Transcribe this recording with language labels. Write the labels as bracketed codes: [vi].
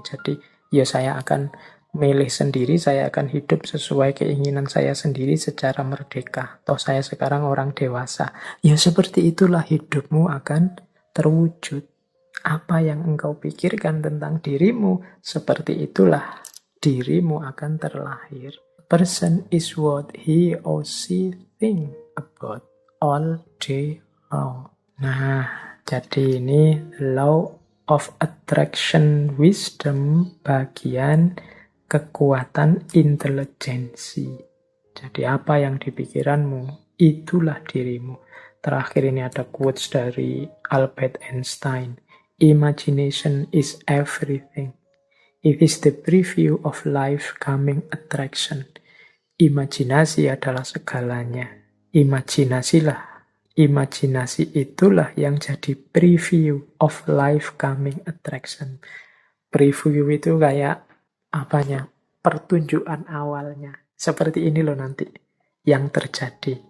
[id] Jadi ya saya akan milih sendiri, saya akan hidup sesuai keinginan saya sendiri secara merdeka. Toh saya sekarang orang dewasa. Ya seperti itulah hidupmu akan terwujud. Apa yang engkau pikirkan tentang dirimu, seperti itulah dirimu akan terlahir. [en] Person is what he or she think about all day long. [id] Nah, jadi ini [en] law of attraction wisdom [id] bagian kekuatan intelijensi. Jadi apa yang dipikiranmu, itulah dirimu. Terakhir ini ada quotes dari Albert Einstein. [en] Imagination is everything. It is the preview of life coming attraction. [id] Imajinasi adalah segalanya. Imajinasilah. Imajinasi itulah yang jadi [en] preview of life coming attraction. [id] Preview itu kayak apanya? Pertunjukan awalnya. Seperti ini loh nanti yang terjadi.